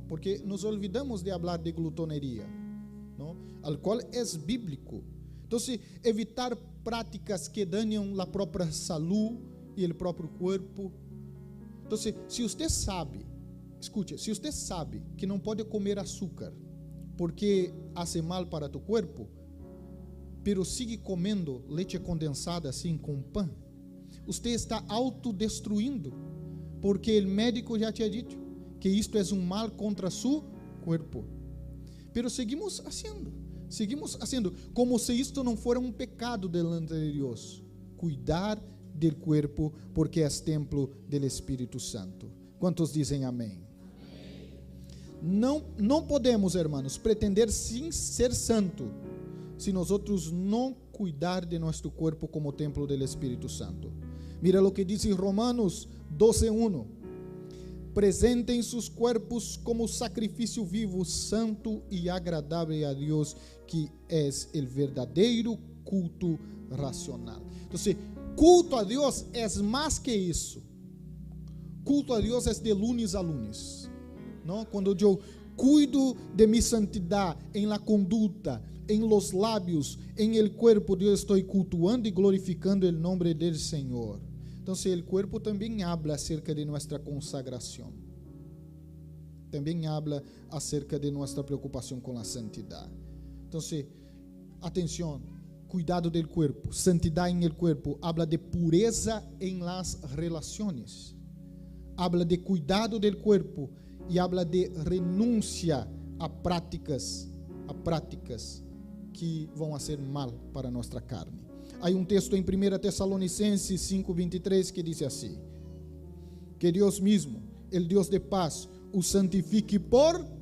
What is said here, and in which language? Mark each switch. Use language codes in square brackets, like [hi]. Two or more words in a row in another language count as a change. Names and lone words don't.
[pt] Porque [es] nos olvidamos [pt] de falar de glutoneria, não? Al qual é bíblico. Então, evitar práticas que danham a própria saúde e o próprio corpo. Então, se você sabe, escute, se você sabe que não pode comer açúcar porque [es] hace mal para tu [pt] corpo, [es] pero sigue [pt] comendo leite condensada assim com pão, você está autodestruindo, porque o médico já tinha dito que isto é um mal contra su corpo. [es] Pero seguimos haciendo como [pt] se isto não fora um pecado [es] delante de [pt] Deus. [es] Cuidar del cuerpo, porque é templo del Espírito Santo. [pt] Quantos dizem amém? Não podemos, hermanos, pretender sim ser santo se nós não cuidar de nosso corpo como [es] templo del [pt] Espírito Santo. Mira o que diz em Romanos 12:1. presentem [es] sus cuerpos [pt] como sacrifício vivo, santo e agradável a Deus, que é o verdadeiro culto racional. Então, culto a Deus é mais que isso. Culto a Deus é [es] de lunes a lunes, [pt] não? Quando eu cuido de mi santidade em la conduta, em los lábios, [es] em el cuerpo, [pt] eu estou cultuando e glorificando o nome del Senhor. Então, o cuerpo também [es] habla acerca de [pt] nossa consagração. Também [es] habla acerca de [pt] nossa preocupação com a santidade. Então, atenção, [es] cuidado del cuerpo, [pt] santidade em [es] el cuerpo, habla de pureza [pt] em [es] las relaciones. Habla de cuidado del cuerpo [pt] e [es] habla de [pt] renúncia a práticas que vão a ser mal para nossa carne. Há um texto em 1 Tessalonicenses 5:23 que diz assim: que Deus mesmo, el Deus de paz, o santifique por...